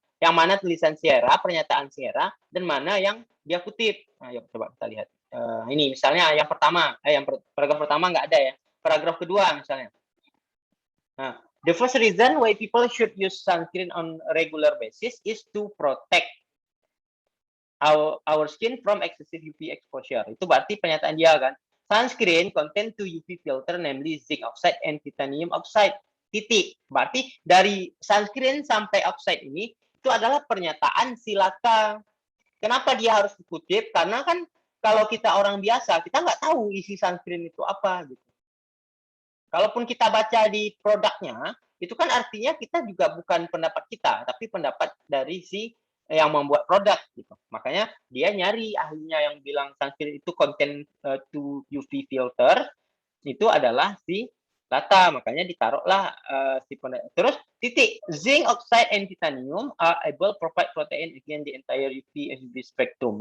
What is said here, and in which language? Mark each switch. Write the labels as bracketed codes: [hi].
[id] Yang mana tulisan si Hera, pernyataan si Hera, dan mana yang dia kutip. Nah, yuk coba kita lihat. Ini misalnya yang pertama, yang paragraf pertama nggak ada ya. Paragraf kedua misalnya. [en] Nah, the first reason why people should use sunscreen on a regular basis is to protect our skin from excessive UV exposure. [id] Itu berarti pernyataan dia kan. [en] sunscreen contain 2 UV filter, namely zinc oxide and titanium oxide. Titik. [id] Berarti dari sunscreen sampai oxide ini itu adalah pernyataan si Lata. Kenapa dia harus dikutip? Karena kan kalau kita orang biasa, kita nggak tahu isi sunscreen itu apa gitu. Kalaupun kita baca di produknya, itu kan artinya kita juga bukan pendapat kita, tapi pendapat dari si yang membuat produk gitu. Makanya dia nyari ahlinya yang bilang sunscreen itu [en] contain 2 UV filter, [id] itu adalah si Lata. Makanya ditaruhlah si pendapat. Terus titik, [en] zinc oxide and titanium are able to provide protein against the entire UV spectrum.